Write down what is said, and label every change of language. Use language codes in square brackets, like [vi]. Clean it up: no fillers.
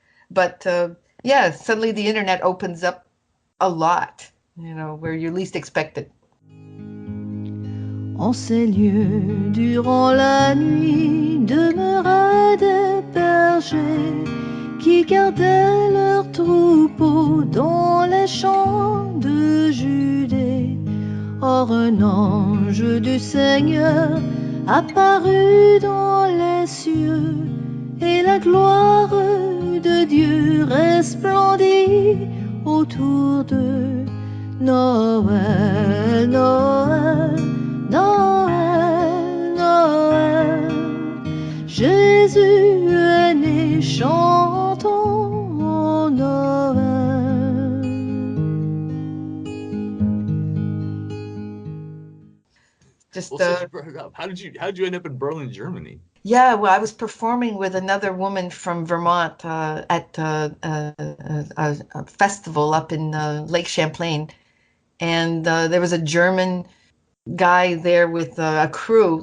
[en] But yeah, suddenly the internet opens up a lot, where you least expect it. [fr] En ces lieux, durant la nuit, demeuraient des bergers qui gardaient leurs troupeaux dans les champs de Judée. Or un ange du Seigneur apparut dans les cieux, et la gloire de Dieu resplendit autour d'eux. Noël, Noël, Noël, Noël, Jésus est né, chantons Noël. [en] Since you brought it up, how did you end up in Berlin, Germany? Yeah, well, I was performing with another woman from Vermont at a festival up in Lake Champlain, and there was a German guy there with a crew.